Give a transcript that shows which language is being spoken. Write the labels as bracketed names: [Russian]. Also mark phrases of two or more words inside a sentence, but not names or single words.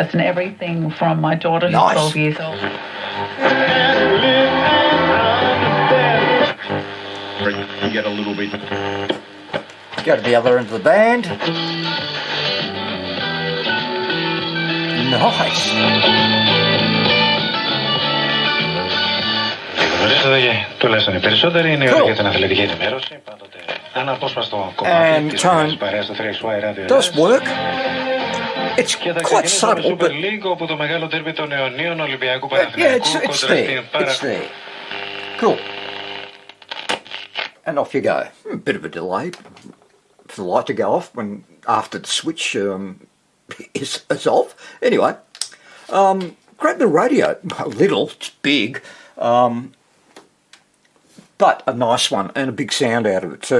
[English] first and everything from my daughter who's Nice. 12 years old. You get a little bit. Go to the other end of the band. Nice. [Greek] Τουλάχιστον οι περισσότεροι είναι [English] Cool. [Greek] για την αθλητική ενημέρωση. Πάντοτε αναπόσπαστο [English] And [Greek] κομμάτι της [English] tone [Greek] παρέας του 3XY Radio. [English] does work. It's [Greek] Και θα [English] quite [Greek] ξεκινήσουμε [English] subtle, [Greek] με [English] but [Greek] Super League, όπου το μεγάλο τέρμι των αιωνίων Ολυμπιακού [English] yeah, [Greek] Παναθηναϊκού [English] it's [Greek] κόντρα [English] there. [Greek] στην [English] It's there. Cool. And off you go. A bit of a delay for the light to go off when after the switch is off. Anyway, grab the radio. A little, it's big, but a nice one and a big sound out of it too.